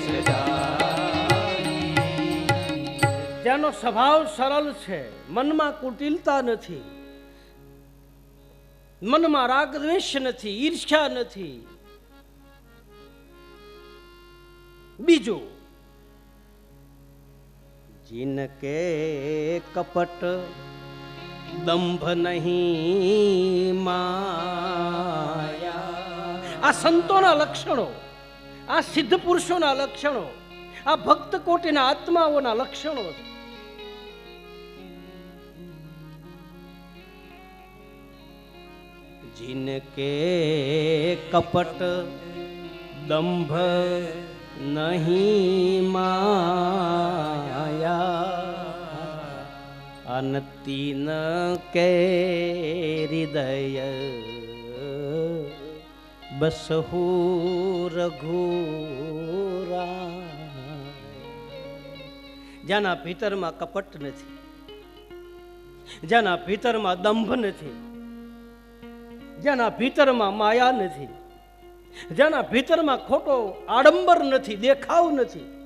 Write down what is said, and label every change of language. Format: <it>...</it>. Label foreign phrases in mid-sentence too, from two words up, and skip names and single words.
<gu>જેનો સ્વભાવ સરળ છે, મનમાં કુટિલતા નથી, મનમાં રાગ દ્વેષ નથી, ઈર્ષ્યા નથી. બીજું,</gu> <awa>जिनके कपट दंभ नहीं माया.</awa> <gu>આ સંતોના લક્ષણો, આ સિદ્ધ પુરુષોના લક્ષણો, આ ભક્ત કોટીના આત્માઓના લક્ષણો છે.</gu> <awa>जिनके कपट दंभ नहीं माया, अनतीन के हृदय બસહુ</awa> <gu>રઘુરા, જેના ભીતરમાં કપટ નથી, જેના ભીતરમાં દંભ નથી, જેના ભીતરમાં માયા નથી, જેના ભીતરમાં ખોટો આડંબર નથી, દેખાવ નથી,</gu>